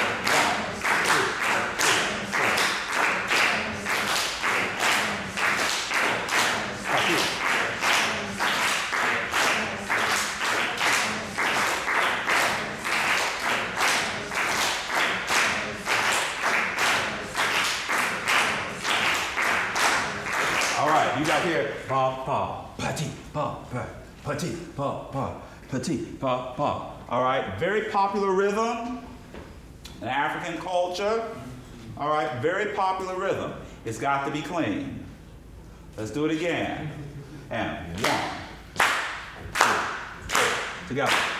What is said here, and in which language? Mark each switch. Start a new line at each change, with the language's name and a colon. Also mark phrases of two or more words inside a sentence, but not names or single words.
English: 1, 2. All right, you got here, pa, pa, petit, pa, pa, petit, pa, pa, petit, pa, pa. All right, very popular rhythm in African culture. All right, very popular rhythm. It's got to be clean. Let's do it again. And 1, 2, 3, together.